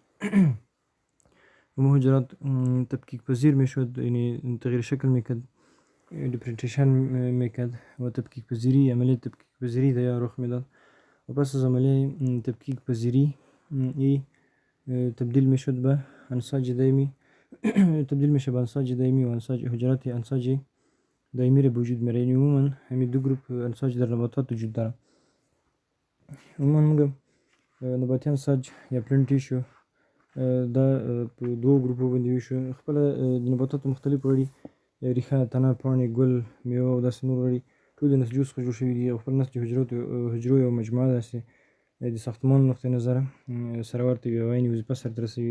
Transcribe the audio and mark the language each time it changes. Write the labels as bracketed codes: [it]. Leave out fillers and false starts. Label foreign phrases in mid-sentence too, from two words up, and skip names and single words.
[fa] علوم حجرات تفکیک پذیر می شد، یعنی تغییر شکل می کرد، دیفرنشیشن می کرد و تفکیک پذیری عملیه تفکیک پذیری در رخ می داد و پس از عملیه تفکیک پذیری تبدیل می شد به انساج دائمی تبدیل میشه به انساج دائمی و انساج حجرات انساج دائمی را به وجود میاره. یعنی عموما همین دو گروپ انساج در نباتات وجود داره. عموما میگم نباتی انساج یا [en] plant tissue [ps] دا په دوو ګروپو باندې ویشو. خپله د نباتاتو مختلف غړي ریښه، تنه، پاڼې، ګل، میوه او داسې نور غړي ټول د نسجونو څخه جوړ شوي دي او خپل نسج حجرو یوه مجموعه داسې د ساختمان نقطې نظره سره ورته یوه عیني وظیفه سرته رسوي.